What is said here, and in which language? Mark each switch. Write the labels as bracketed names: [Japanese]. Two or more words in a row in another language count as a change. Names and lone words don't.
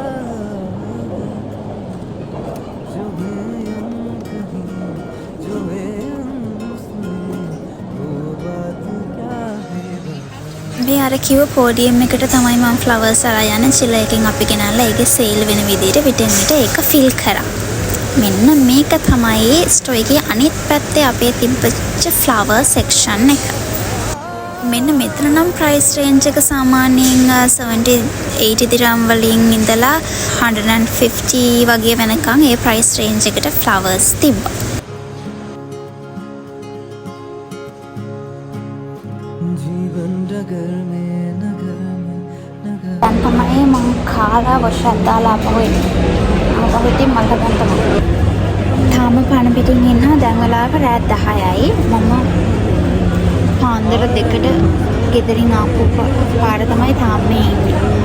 [Hindi] जो है कहीं जो है वो बात क्या है. [Sinhala] මේ අර කිව්ව පෝඩියම් එකට තමයි මම ෆ්ලවර්ස් අරන් යන්නේ. චිල එකෙන් අපි ගෙනල්ලා ඒකේ සේල් වෙන විදිහට විටින් විට ඒක ෆිල් කරා. මෙන්න මේක තමයි ස්ටෝර් එකේ අනිත් පැත්තේ අපේ තිබ්බච්ච [English] flower section [Sinhala] එක. මෙන්න මෙතන නම් [English] price range [Sinhala] එක සාමාන්‍යයෙන් 70-80 දිරම් වලින් ඉඳලා 150 වගේ වෙනකන් ඒ [English] price range [Sinhala] එකට ෆ්ලවර්ස් තිබ්බා. [Hindi] जीवन डगर में नगर में [Sinhala] දැන් තමයි මම කාලා වොෂක් දාලා ආපහු එන්නේ. ආපහු ඉතින් මල්ට දැන් තමයි. තාම පණ පිටින් ඉන්නවා. දැන් වෙලාව රාත් 10යි. මම පාන්දර 2ට ගෙදරින් ආපු පාර තමයි තාම මේ ඉන්නේ.